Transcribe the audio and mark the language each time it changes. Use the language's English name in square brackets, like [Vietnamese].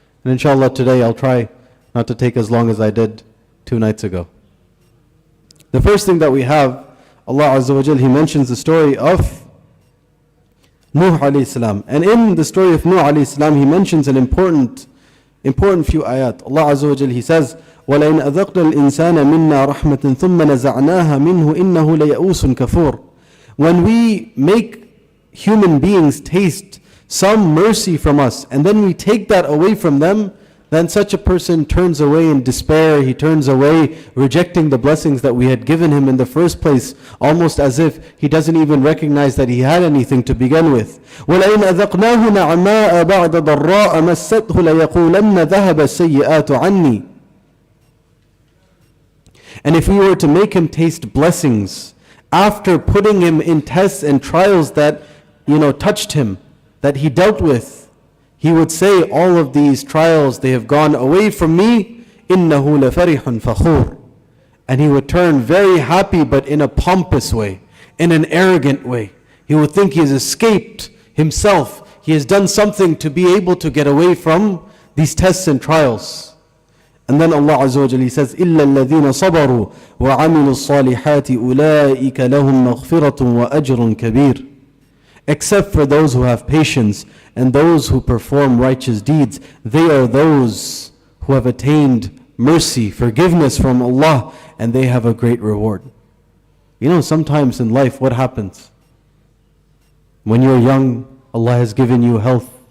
[English] And inshallah today I'll try not to take as long as I did 2 nights ago. The first thing that we have, Allah Azza wa Jal, He mentions the story of Nuh alayhi salam. And in the story of Nuh alayhi salam, He mentions an important few ayat. Allah Azza wa Jal, He says, [Arabic] وَلَئِنْ أَذَقْنَا الْإِنسَانَ مِنَّا رَحْمَةً ثُمَّ نَزَعْنَاهَا مِنْهُ إِنَّهُ لَيَئُوسٌ كَفُورٌ. [English] When we make human beings taste some mercy from us, and then we take that away from them, then such a person turns away in despair. He turns away rejecting the blessings that we had given him in the first place, almost as if he doesn't even recognize that he had anything to begin with. [Arabic] وَلَئِنْ أَذَقْنَاهُ نَعْمَاءَ بَعْدَ ضَرَّاءَ مَسَّتْهُ لَيَقُولَنَّ ذَهَبَ السَّيِّئَاتُ عَنِّي. [English] And if we were to make him taste blessings after putting him in tests and trials that, touched him, that he dealt with, he would say, all of these trials, they have gone away from me. [Arabic] إِنَّهُ لَفَرِحٌ فَخُورٌ. [English] And he would turn very happy, but in a pompous way, in an arrogant way. He would think he has escaped himself. He has done something to be able to get away from these tests and trials. And then Allah Azza wa Jalla says, [Arabic] إِلَّا الَّذِينَ صَبَرُوا وَعَمِلُوا الصَّالِحَاتِ أُولَٰئِكَ لَهُمْ مَغْفِرَةٌ وَأَجْرٌ كَبِيرٌ. [English] Except for those who have patience and those who perform righteous deeds, they are those who have attained mercy, forgiveness from Allah, and they have a great reward. Sometimes in life, what happens? When you're young, Allah has given you health.